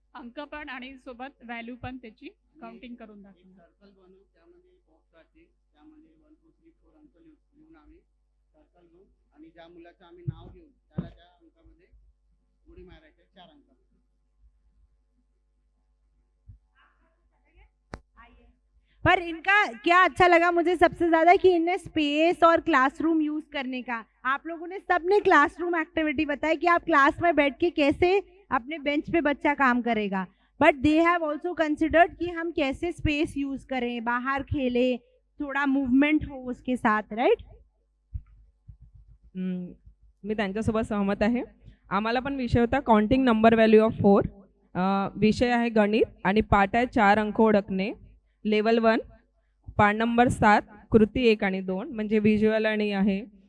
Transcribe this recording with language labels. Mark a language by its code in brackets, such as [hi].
[mr] अंक पण आणि सोबत व्हॅल्यू पण त्याची काउंटिंग करून दाखवू। सर्कल बनवू त्यामध्ये बॉक्स राहतील त्यामध्ये 1 2 3 4 अंक लिहून आम्ही सर्कल घेऊ आणि ज्या मुलाचं आम्ही नाव घेऊ त्याला त्या अंकामध्ये उडी मारायच्या 4 अंकामध्ये। [hi] पर इनका क्या अच्छा लगा मुझे सबसे ज्यादा कि इनने स्पेस और क्लासरूम यूज करने का, आप लोगों ने सबने क्लासरूम एक्टिविटी बताई कि आप क्लास में बैठ के कैसे अपने बेंच पे बच्चा काम करेगा, [en] but they have also considered [hi] कि हम कैसे स्पेस यूज करें, बाहर खेले, थोड़ा मूवमेंट हो उसके साथ, राइट? [mr] मी त्यांच्यासोबत सहमत आहे। आम्हाला पण विषय होता काउंटिंग नंबर व्हॅल्यू ऑफ 4, विषय आहे गणित आणि पाठ आहे 4 अंक ओळखणे। लेवल 1 पाठ नंबर 7 कृती 1 आणि 2 म्हणजे व्हिज्युअल आणि आहे।